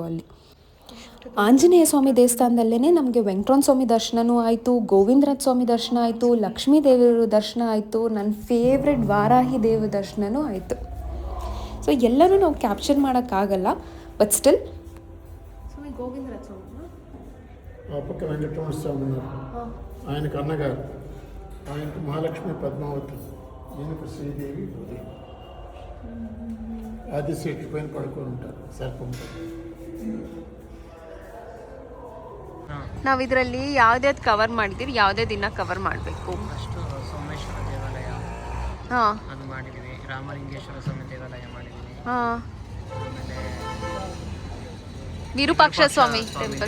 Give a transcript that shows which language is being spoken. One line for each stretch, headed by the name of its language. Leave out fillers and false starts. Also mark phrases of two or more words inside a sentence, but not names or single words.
Kannada: ಅಲ್ಲಿ ಆಂಜನೇಯ ಸ್ವಾಮಿ ದೇವಸ್ಥಾನದಲ್ಲೇ ನಮಗೆ ವೆಂಕಟರಮಣ ಸ್ವಾಮಿ ದರ್ಶನವೂ ಆಯಿತು, ಗೋವಿಂದರಾಜ ಸ್ವಾಮಿ ದರ್ಶನ ಆಯಿತು, ಲಕ್ಷ್ಮೀ ದೇವರ ದರ್ಶನ ಆಯಿತು, ನನ್ನ ಫೇವ್ರೆಟ್ ವಾರಾಹಿ ದೇವ ದರ್ಶನವೂ ಆಯಿತು. ಸೊ ಎಲ್ಲನೂ ನಾವು ಕ್ಯಾಪ್ಚರ್ ಮಾಡೋಕ್ಕಾಗಲ್ಲ,
English: but still
Kannada: ಗೋವಿಂದರಾಜ ಸ್ವಾಮಿ
Telugu: పక్క వెంకటరమణ స్వామి ఉన్నారు, ఆయనకు అన్నగారు, ఆయనకు మహాలక్ష్మి పద్మావతి, ఈయనకు శ్రీదేవి భూదేవి. ఆదిశేషు పైన పడుకొని ఉంటారు సర్పంతో.
Kannada: ನಾವು ಇದರಲ್ಲಿ ಯಾವುದ್ಯಾವ್ದು ಕವರ್ ಮಾಡಿದ್ದೀವಿ, ಯಾವುದೇ ದಿನ ಕವರ್ ಮಾಡಬೇಕು? ಫಸ್ಟು ಸೋಮೇಶ್ವರ ದೇವಾಲಯ ಹಾಂ ಅದು ಮಾಡಿದ್ದೀವಿ, ರಾಮಲಿಂಗೇಶ್ವರ ಸ್ವಾಮಿ ದೇವಾಲಯ ಮಾಡಿದ್ದೀವಿ, ಹಾಂ, ಆಮೇಲೆ ವಿರೂಪಾಕ್ಷ ಸ್ವಾಮಿ ಟೆಂಪಲ್,